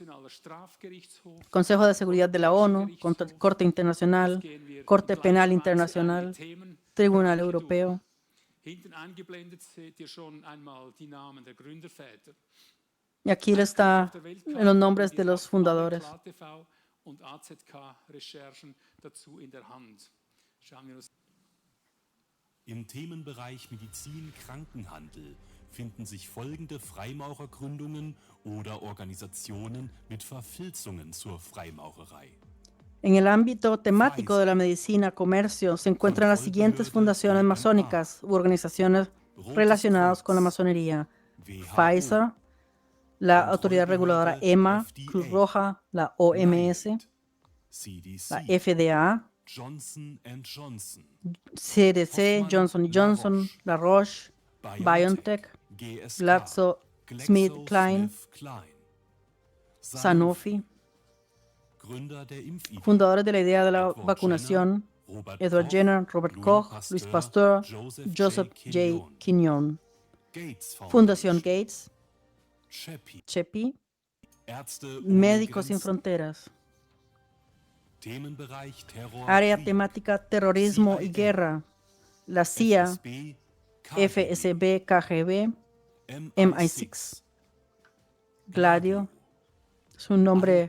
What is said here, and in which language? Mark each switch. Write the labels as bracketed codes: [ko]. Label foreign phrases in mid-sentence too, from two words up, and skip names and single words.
[es] Consejo de Seguridad de la ONU, Corte Internacional, Corte Penal Internacional, Tribunal Europeo. Y aquí están los nombres de los fundadores. [de] Im Themenbereich Medizin, Krankenhandel finden sich folgende Freimaurergründungen oder Organisationen mit Verfilzungen zur Freimaurerei. [es] En el ámbito temático de la medicina, comercio, se encuentran las siguientes fundaciones masónicas u organizaciones relacionadas con la masonería: Pfizer, la autoridad reguladora EMA, Cruz Roja, la OMS, la FDA, Johnson & Johnson, CDC, Johnson & Johnson, La Roche, BioNTech, GSK, GlaxoSmithKline, Sanofi. [de] Gründer der Impfidee, [es] Fundadores de la idea de la Edward vacunación: Jenner, Robert Edward Koch, Jenner, Robert Louis Koch, Pasteur, Louis Pasteur, Joseph J. Quignon. Gates Fundación Foundation, Gates, CEPI, CEPI, [de] Ärzte ohne [es] Médicos Sin [de] Grenzen, [es] Fronteras. [de] Themenbereich Terror, [es] Área [de] Krieg, [es] temática terrorismo y guerra: la CIA, FSB, FSB, KGB, MI6, MI6, Gladio, es un nombre